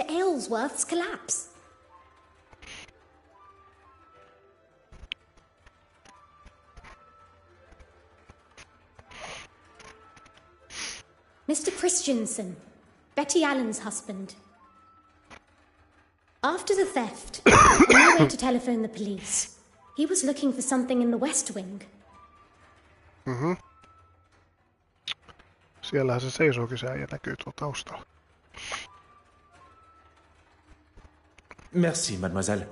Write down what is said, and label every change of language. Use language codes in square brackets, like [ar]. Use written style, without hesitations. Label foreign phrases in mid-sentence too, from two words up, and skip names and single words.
[en] Aylesworth's collapse. Mr. Christiansen, Betty Allen's husband. After the theft, he went to telephone the police. He was looking for something in the West Wing. [fi] Siellähän se seisookin, se äijä näkyy tuolla taustalla. [fr] Merci, mademoiselle.